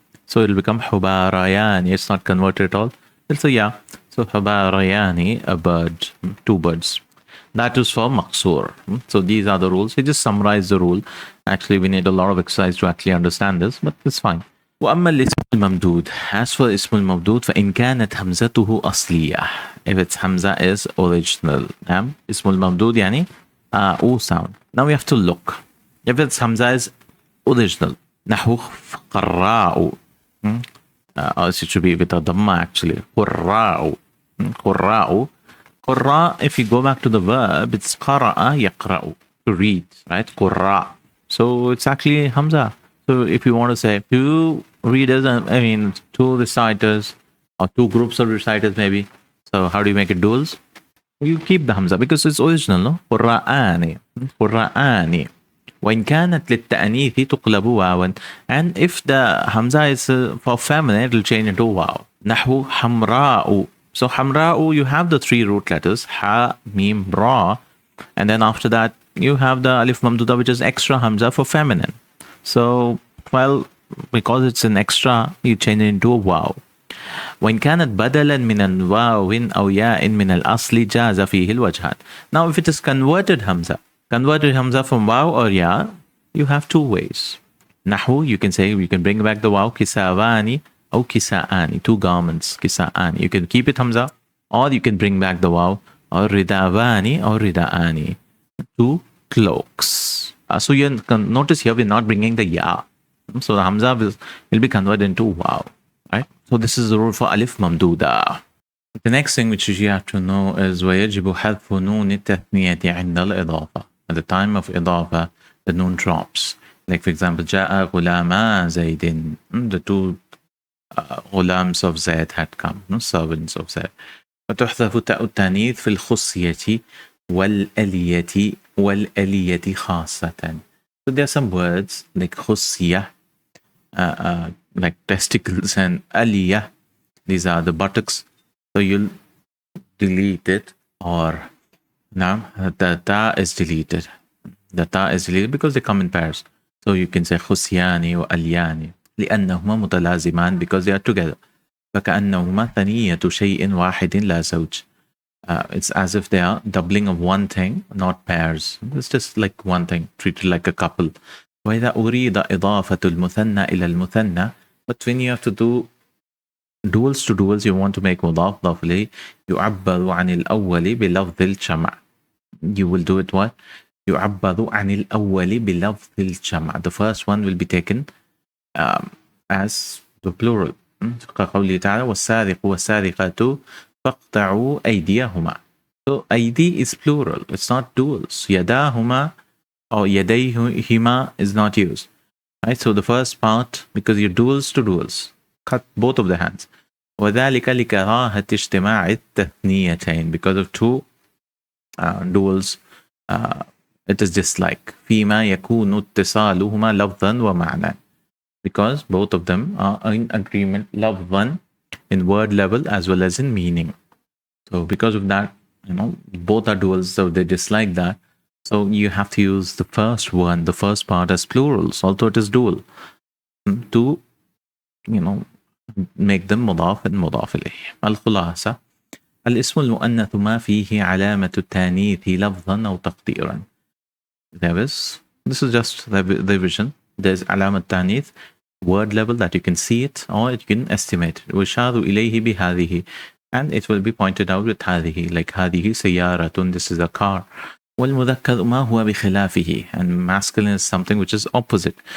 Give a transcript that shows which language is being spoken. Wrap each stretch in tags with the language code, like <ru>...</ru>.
<en>So it will become hubarayani. It's not converted at all. It's a ya. So hubarayani, a bird, two birds. That is for maqsoor. So these are the rules. We just summarize the rule. Actually, we need a lot of exercise to actually understand this, but it's fine.</en> <ar>وأما الاسم الممدود.</ar> <en>As for</en> <ar>اسم الممدود, فإن كانت همزته أصلية.</ar> <en>If its hamza is original.</en> <ar>اسم الممدود يعني O sound.</ar> <en>Now we have to look. If its hamza is original.</en> <ar>نحو قراء.</ar> <en>It should be with a dhamma actually.</en> <ar>قراء. قراء.</ar> <en>قراء, if you go back to the verb, it's قرأ يقرأ, to read, right? قراء. So it's actually hamza. So if you want to say two readers, two reciters, or two groups of reciters maybe. So how do you make it duals? You keep the hamza because it's original, no?</en> <ar>قرآني. قرآني. وإن كانت للتأنيث تقلب واوا.</ar> <en>And if the hamza is for feminine, it will change into واو.</en> <ar>نحو حمراء.</ar> <en>So حمراء, you have the three root letters, ha, mim, ra, and then after that you have the alif mamduda, which is extra hamza for feminine. So, well, because it's an extra, you change it into a واو.</en> <ar>وإن كانت بدلا من الواو أو ياء من الأصل جاز فيه الوجهان.</ar> <en>Now, if it is converted hamza from واو or ya, you have two ways. نحو, you can say, you can bring back the واو,</en> <ar>كساواني أو كساءاني,</ar> <en>two garments, كساءاني. You can keep it hamza, or you can bring back the واو, or رداواني or رداءاني, two cloaks. So you can notice here we're not bringing the ya. So the hamza will be converted into wow, right? So this is the rule for alif mamduda. The next thing which you have to know is</en> <ar>ويجب حذف نون التثنية عند الإضافة.</ar> <en>At the time of إضافة, the noon drops. Like for example,</en> <ar>جاء غلاما زيد.</ar> <en>The two غلامs of Zaid had come, no? Servants of Zaid.</en> <ar>وتحذف تاء التانيث في الخصية والألية والألية خاصة.</ar> <en>So there are some words like خصية, like testicles, and aliyah, these are the buttocks. So you'll delete it, or now the ta is deleted. The ta is deleted because they come in pairs. So you can say</en> <ar>خصياني وألياني. لأنهما متلازمان,</ar> <en>because they are together.</en> <ar>فكأنهما ثنية شيء واحد لا زوج.</ar> <en>It's as if they are doubling of one thing, not pairs. It's just like one thing, treated like a couple.</en> <ar>وإذا أريد إضافة المثنى إلى المثنى,</ar> <en>but when you have to do duals to duals, you want to make</en> <ar>مضاف مضاف إليه, يعبر عن الأول بلفظ الجمع.</ar> <en>You will do it what?</en> <ar>يعبر عن الأول بلفظ الجمع.</ar> <en>The first one will be taken as the plural.</en> <ar>كقوله تعالى والسارق والسارقة فاقطعوا أيديهما.</ar> <en>So أيدي is plural, it's not duals. يداهما or يديهما is not used. Right? So the first part, because you're duals to duals, cut both of the hands.</en> <ar>وذلك لكراهة اجتماع التثنيتين,</ar> <en>because of two duals, it is dislike.</en> <ar>فيما يكون اتصالهما لفظا ومعنى,</ar> <en>because both of them are in agreement, لفظا in word level as well as in meaning. So because of that, both are duals, so they dislike that. So you have to use the first one, the first part, as plurals, although it is dual, to make them مضاف and مضاف إليه.</en> <ar>الخلاصة: الاسم المؤنث ما فيه علامة التانيث لفظا أو تقديرا.</ar> <en>This is just the revision. There's علامة التانيث, word level, that you can see it or you can estimate it.</en> <ar>ويشار إليه بهذه,</ar> <en>and it will be pointed out with هذه, like</en> <ar>هذه سيارة,</ar> <en>this is a car.</en> <ar>والمذكر ما هو بخلافه,</ar> <en>and masculine is something which is opposite.</en>